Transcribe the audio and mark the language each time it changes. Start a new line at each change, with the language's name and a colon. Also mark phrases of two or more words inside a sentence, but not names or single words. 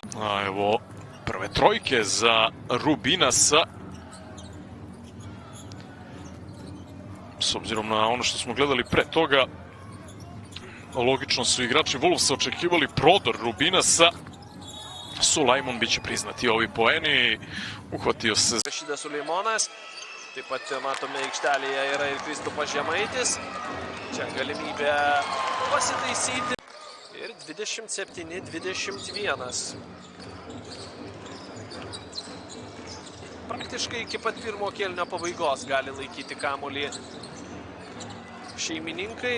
Serbian: A evo prve trojke za Rubinasa. S obzirom na ono što smo gledali pre toga, logično su igrači Wolvesa očekivali prodor Rubinasa. Sulajmon biće priznati ovi poeni. Uhvatio se.
Lithuanian: Rašydas Suleimonas. Taip pat matome aikštelėje yra ir Kristupas Žemaitis. Čia galimybė pasitaisyti. Ir 27-21. Praktiškai iki pat pirmo kėlinio pabaigos gali laikyti kamuolį šeimininkai.